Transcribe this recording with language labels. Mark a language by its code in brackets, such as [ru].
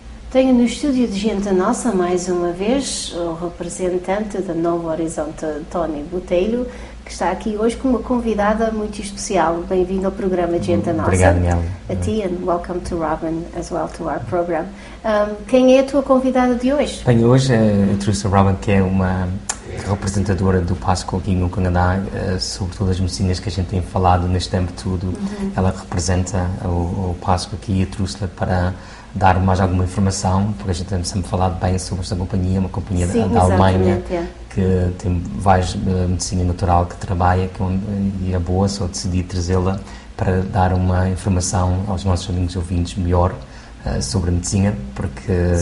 [pt] Tenho no estúdio de Gente Nossa, mais uma vez, o representante da Novo Horizonte, Botelho, que está aqui hoje com uma convidada muito especial. Bem-vindo ao programa de Gente Nossa. Obrigado, Nellie. A ti, [en] and welcome to Robin as well to our program. [pt] Quem é a tua convidada de hoje? Bem, hoje eu trouxe a Robin, que é uma representadora do Pascoe aqui no Canadá, sobre todas as medicinas que a gente tem falado neste tempo todo. Ela representa o Pascoe aqui e trouxe-la para dar mais alguma informação, porque a gente tem sempre falado bem sobre esta companhia, uma companhia da Alemanha, que tem várias medicina natural que trabalha, e é boa, só decidi trazê-la para dar uma informação aos nossos amigos ouvintes melhor sobre a medicina, porque...